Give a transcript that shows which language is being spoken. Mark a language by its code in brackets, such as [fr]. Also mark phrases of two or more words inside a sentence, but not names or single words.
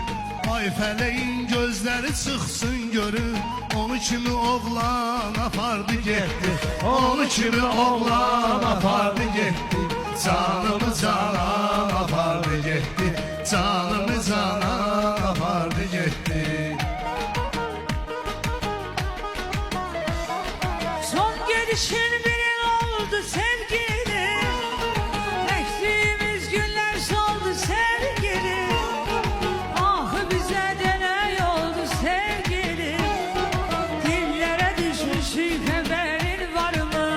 [az] Ay fələyin gözləri çıxsın görüm, onu kimi oğlan apardı getdi, onu kimi oğlan apardı getdi. Canımı canan apardı getdi, canımı canan apardı getdi. [tr] Son gelişin bir oldu sevgilim, ektiğimiz günler soldu sevgilim. Ah bize de ne oldu sevgilim, dillere düşmüşük haberin var mı?